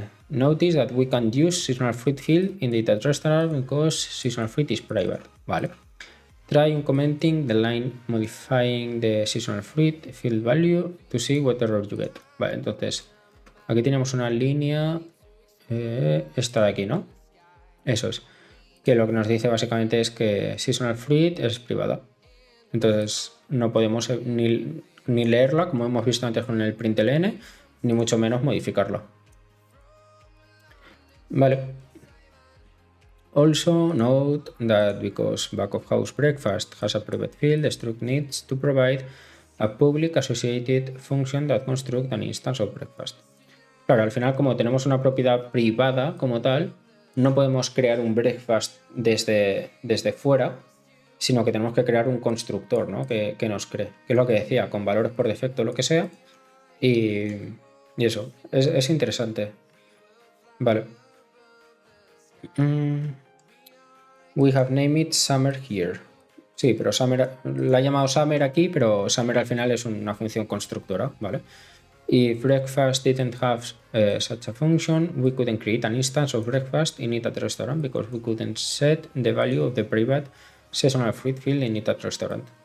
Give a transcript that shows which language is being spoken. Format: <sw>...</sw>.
<en>Notice that we can use seasonal fruit field in the eat at restaurant because seasonal fruit is private. Vale. Try uncommenting the line modifying the seasonal fruit field value to see what error you get.</en> <es>Vale, entonces aquí tenemos una línea, esta de aquí, ¿no? Eso es. Que lo que nos dice básicamente es que seasonal fruit es privada. Entonces no podemos ni leerla, como hemos visto antes con el println, ni mucho menos modificarla. Vale.</es> <en>Also note that because back of house breakfast has a private field, the struct needs to provide a public associated function that construct an instance of breakfast.</en> <es>Claro, al final, como tenemos una propiedad privada como tal, no podemos crear un breakfast desde fuera, sino que tenemos que crear un constructor, ¿no? que nos cree, que es lo que decía, con valores por defecto, lo que sea, y eso, es interesante. Vale.</es> <en>We have named it Summer here.</en> <es>Sí, pero Summer la he llamado Summer aquí, pero Summer al final es una función constructora, ¿vale?</es> <en>If breakfast didn't have such a function, we couldn't create an instance of breakfast in it at restaurant because we couldn't set the value of the private seasonal fruit field in it at restaurant.</en>